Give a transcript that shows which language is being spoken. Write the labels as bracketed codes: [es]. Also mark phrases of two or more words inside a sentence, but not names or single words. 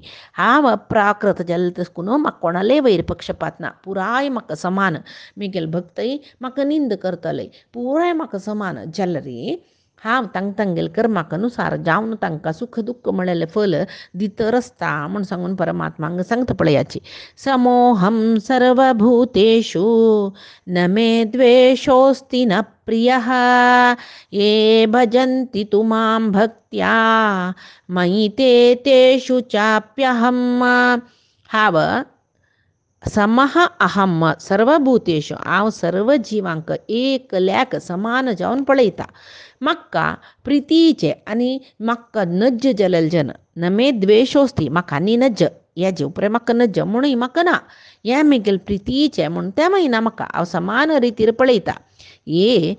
[kok] हांव प्राकृत जालें तशकून म्हाका कोणालेय वयर पक्षपात ना पुराय म्हाका समान मिगेल भक्तय म्हाका निंद करतले पुराय म्हाका समान जाल्यार हांव तांगेल कर्माक अनुसार जावन तांकां सुख दुख्ख म्हळेलें फल दितर आसता म्हूण सांगून परमात्मा हांगा सांगता पळयाची. [sa] समोहम सर्वभूतेषु न मे द्वेषोऽस्ति न प्रियः ये भजन्ति तु मां भक्त्या मयि ते तेषु चाप्यहम्. [kok] हांव [sa] समः अहम सर्वभूतेषु [kok] हांव सर्व जिवांक एकल्याक समान जावन पळयता. म्हाका प्रितीचे आनी म्हाका नज्ज जालेले जन [sa] न मे द्वेषोस्ती [kok] म्हाका आनी नज्ज हे जीव उपरे म्हाका नज्ज म्हणूय म्हाका ना हे मिगेल प्रितीचे म्हूण तें मागीर ना म्हाका हांव समान रितीर पळयता.